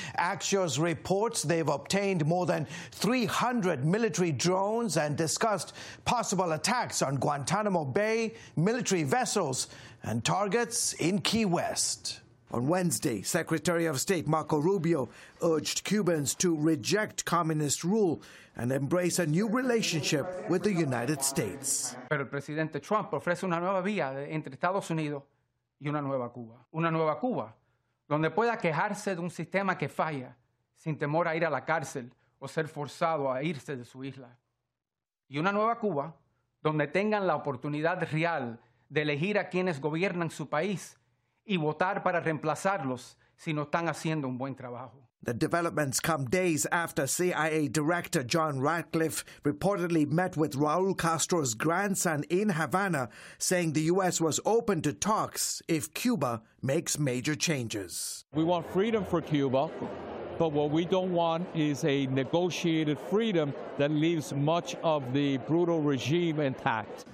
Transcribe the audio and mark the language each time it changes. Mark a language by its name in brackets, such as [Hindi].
[English] Axios reports they've obtained more than 300 military drones and discussed possible attacks on Guantanamo Bay, military vessels, and targets in Key West. On Wednesday, Secretary of State Marco Rubio urged Cubans to reject communist rule and embrace a new relationship with the United States. [Spanish] Pero el presidente Trump ofrece una nueva vía entre Estados Unidos y una nueva Cuba. Una nueva Cuba donde pueda quejarse de un sistema que falla sin temor a ir a la cárcel o ser forzado a irse de su isla. Y una nueva Cuba donde tengan la oportunidad real de elegir a quienes gobiernan su país y votar para reemplazarlos si no están haciendo un buen trabajo. [English] The developments come days after CIA Director John Ratcliffe reportedly met with Raul Castro's grandson in Havana, saying the U.S. was open to talks if Cuba makes major changes. We want freedom for Cuba, but what we don't want is a negotiated freedom that leaves much of the brutal regime intact.